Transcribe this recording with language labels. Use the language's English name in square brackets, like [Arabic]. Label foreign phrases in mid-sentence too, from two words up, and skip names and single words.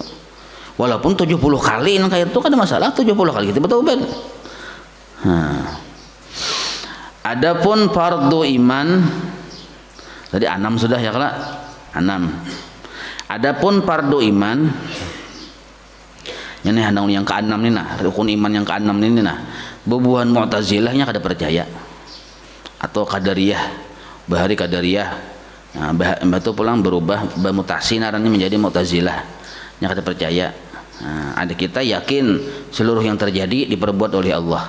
[Indonesian] Walaupun 70 kali kayak itu kan ada masalah, 70 kali kita bertaubat. Nah. Adapun fardu iman tadi 6 sudah ya kala? 6. Adapun fardu iman ini handang yang ke-6 ini nah, rukun iman yang ke-6 ini nah. [Banjar] Bubuhan Mu'tazilahnya kada percaya. Atau Qadariyah, bahari Qadariyah. Nah, batu pulang berubah bermutasi narannya menjadi Mu'tazilah. [Indonesian] Yang kada percaya. Nah, ada kita yakin seluruh yang terjadi diperbuat oleh Allah.